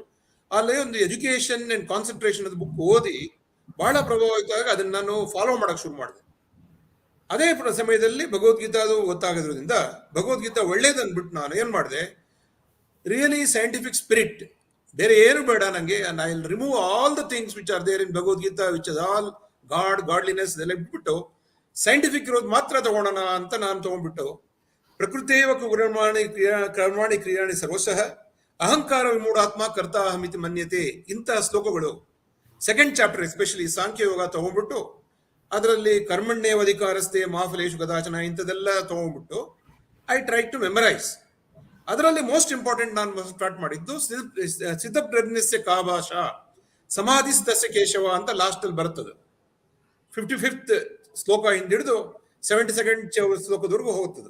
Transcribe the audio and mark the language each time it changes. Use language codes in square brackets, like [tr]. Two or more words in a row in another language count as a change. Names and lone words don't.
[kn] ಅಲ್ಲಿ ಒಂದು [en] education and concentration book [kn] ಓದಿ ಬಹಳ ಪ್ರಭಾವಿತ ಆಗಿ ಅದನ್ನ ನಾನು ಫಾಲೋ ಮಾಡಕ್ ಶುರು ಮಾಡಿದೆ. ಅದೇ ಸಮಯದಲ್ಲಿ ಭಗವದ್ಗೀತಾ ಅದು ಗೊತ್ತಾಗೋದ್ರಿಂದ ಭಗವದ್ಗೀತಾ ಒಳ್ಳೇದು ಅಂದ್ಬಿಟ್ಟು ನಾನು ಏನ್ ಮಾಡಿದೆ, [en] really scientific spirit, [kn] ಬೇರೆ ಏನು ಬೇಡ ನಂಗೆ, [en] I will remove all the things which are there in Bhagavad Gita which is all God, godliness [kn] ಇದೆಲ್ಲ ಬಿಟ್ಬಿಟ್ಟು ಸೈಂಟಿಫಿಕ್ ಇರೋದು ಮಾತ್ರ ತಗೊಳ್ಳೋಣ ಅಂತ ನಾನು ತಗೊಂಡ್ಬಿಟ್ಟು [sa] ಪ್ರಕೃತಿಯೇವ ಕರ್ಮಾಣಿ ಕ್ರಿಯಾಣಿ ಸರ್ವಶಃ ಅಹಂಕಾರ ವಿಮೂಢಾತ್ಮ ಕರ್ತಾ ಅಹಮಿತಿ ಮನ್ಯತೆ [kn] ಇಂತಹ ಶ್ಲೋಕಗಳು [en] second chapter especially [kn] ಸಾಂಖ್ಯ ಯೋಗ ತಗೊಂಡ್ಬಿಟ್ಟು ಅದರಲ್ಲಿ [sa] ಕರ್ಮಣ್ಯೇವ ಅಧಿಕಾರಸ್ಥೆ ಮಾಫಲೇಶು ಕದಾಚನ [kn] ಇಂಥದೆಲ್ಲ ತಗೊಂಡ್ಬಿಟ್ಟು [en] I try to memorize. [kn] ಅದರಲ್ಲಿ [en] most important [kn] ನಾನು ಸ್ಟಾರ್ಟ್ ಮಾಡಿದ್ದು [sa] ಸಿದ್ಧಪ್ರಜ್ಞಸ್ಯ ಕಾಭಾಷ ಸಮಾಧಿಸ್ತಸ್ಯ ಕೇಶವ [kn] ಅಂತ ಲಾಸ್ಟ್ ಅಲ್ಲಿ ಬರ್ತದೆ. 55th ಶ್ಲೋಕ ಹಿಂದಿಡಿದು 72nd ಶ್ಲೋಕದವರೆಗೂ ಹೋಗ್ತದೆ.